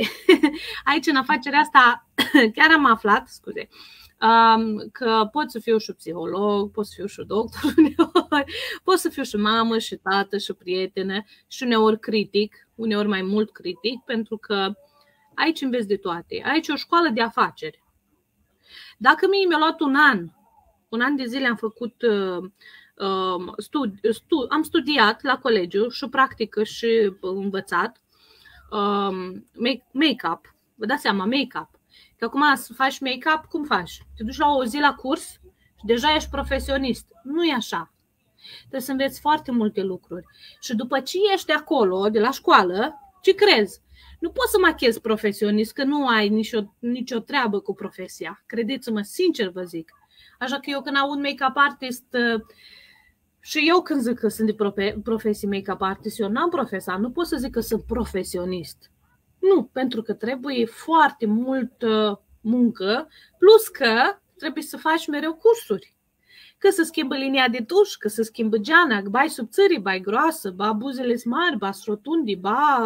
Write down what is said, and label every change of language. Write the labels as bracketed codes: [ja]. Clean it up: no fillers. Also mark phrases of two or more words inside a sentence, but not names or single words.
[ro] Aici, în afacerea asta, chiar am aflat, că pot să fiu și psiholog, pot să fiu și doctor uneori, pot să fiu și mamă, și tată, și prietenă, și uneori critic, uneori mai mult critic, pentru că aici înveți de toate. Aici e o școală de afaceri. Dacă mie mi-a luat un an de zile am făcut am studiat la colegiu și practică și învățat make-up. Vă dați seama, make-up. Că acum să faci make-up, cum faci? Te duci la o zi la curs și deja ești profesionist. Nu e așa. Trebuie să înveți foarte multe lucruri. Și după ce ești acolo, de la școală, ce crezi? Nu poți să machezi profesionist, că nu ai nicio treabă cu profesia. Credeți-mă, sincer vă zic. Așa că eu când aud [en] make-up artist, [ro] și eu când zic că sunt de profesie [en] make-up artist, [ro] eu n-am profesat, nu pot să zic că sunt profesionist. Nu, pentru că trebuie foarte multă muncă, plus că trebuie să faci mereu cursuri. Că se schimbă linia de tuș, că se schimbă geana, bai subțării, bai groasă, ba buzele mari, ba rotundi, ba...